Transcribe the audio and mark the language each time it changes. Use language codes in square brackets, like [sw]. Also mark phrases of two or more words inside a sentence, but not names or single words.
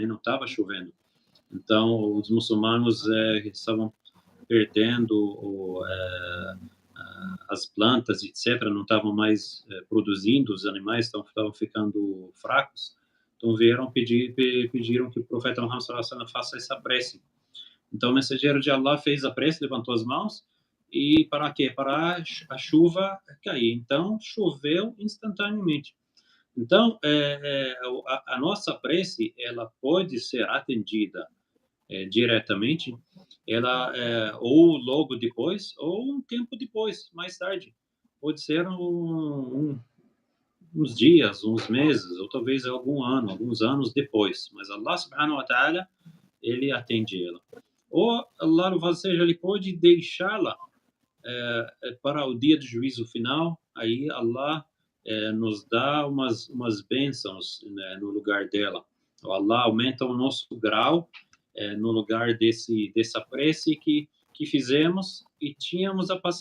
[pt] Não estava chovendo. Então, os muçulmanos estavam perdendo as plantas, etc., não estavam mais produzindo, os animais estavam ficando fracos. Então, pediram que o profeta Muhammad [ar] صلى الله عليه وسلم [pt] faça essa prece. Então, o mensageiro de Allah fez a prece, levantou as mãos, e para quê? Para a chuva cair. Então, choveu instantaneamente. Então, a nossa prece, ela pode ser atendida diretamente, ou logo depois, ou um tempo depois, mais tarde. Pode ser uns dias, uns meses, ou talvez alguns anos depois. Mas Allah [ar] سبحانه وتعالى, [pt] ele atende ela. Ou Allah, louvado seja, ele pode deixá-la para o dia do juízo final. Aí Allah nos dá umas bênçãos, né, no lugar dela. O Allah aumenta o nosso grau no lugar dessa prece que fizemos e tínhamos a paciência.